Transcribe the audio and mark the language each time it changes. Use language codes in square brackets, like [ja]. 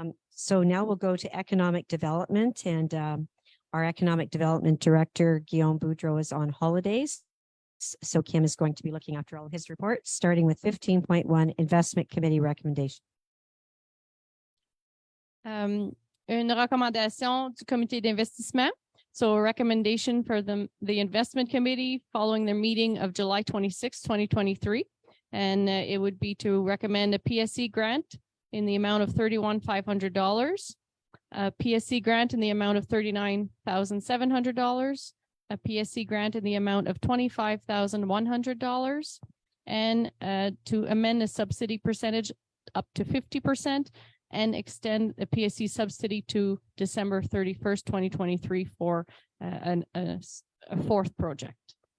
[en] So now we'll go to economic development and our economic development director, Guillaume Boudreau, is on holidays. So Kim is going to be looking after all of his reports, starting with 15.1 investment committee recommendation. [fr] Une recommandation du comité d'investissement. [en] So a recommendation for the investment committee following their meeting of July 26, 2023. And it would be to recommend a PSC grant in the amount of $31,500, a PSC grant in the amount of $39,700, a PSC grant in the amount of $25,100, and to amend the subsidy percentage up to 50% and extend the PSC subsidy to December 31st, 2023 for a fourth project.